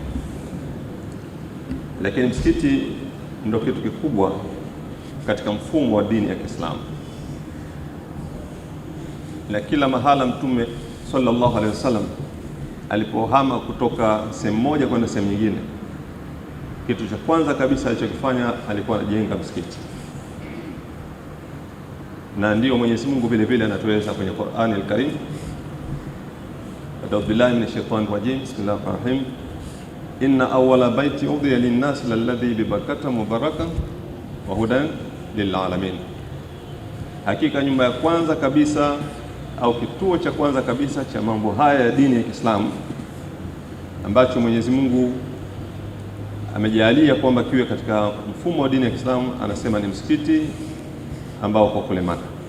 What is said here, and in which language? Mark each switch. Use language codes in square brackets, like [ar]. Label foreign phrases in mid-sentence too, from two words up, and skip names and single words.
[sw] lakini msikiti ndio kitu kikubwa katika mfumo wa dini ya Kiislamu, na kila mahala Mtume [ar] صلى الله عليه وسلم [sw] alipohama kutoka sehemu moja kwenda sehemu nyingine, kitu cha kwanza kabisa alichokifanya alikuwa anajenga msikiti. Na ndio Mwenyezi Mungu vile vile anatueleza kwenye Qur'ani al-Karim, [ar] أعوذ بالله من الشيطان الرجيم بسم الله الرحمن الرحيم إن أول بيت وضع للناس للذي ببكة مباركا وهدى للعالمين, [sw] hakika nyumba ya kwanza kabisa au kituo cha kwanza kabisa cha mambo haya ya dini ya Kiislamu ambacho Mwenyezi Mungu amejalia kwamba kiwe katika mfumo wa dini ya Kiislamu, anasema ni msikiti ambao kwa kule Maka.